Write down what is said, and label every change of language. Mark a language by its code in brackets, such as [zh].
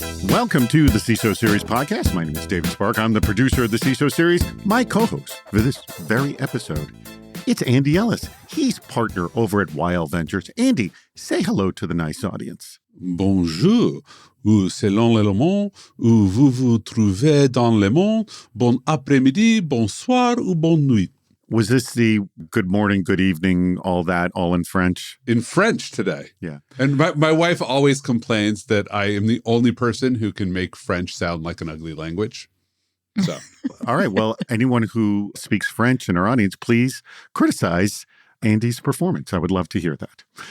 [en] Welcome to the CISO Series podcast. My name is David Spark. I'm the producer of the CISO Series. My co-host for this very episode, it's Andy Ellis. He's partner over at Wild Ventures. Andy, say hello to the nice audience. [fr] Bonjour, ou selon le monde, où vous vous trouvez dans le monde, bon après-midi, bonsoir, ou bonne nuit. [en] Was this the good morning, good evening, all that, all in French? In French today. Yeah. And my wife always complains that I am the only person who can make French sound like an ugly language. So, all right. Well, anyone who speaks French in our audience, please criticize Andy's performance. I would love to hear that.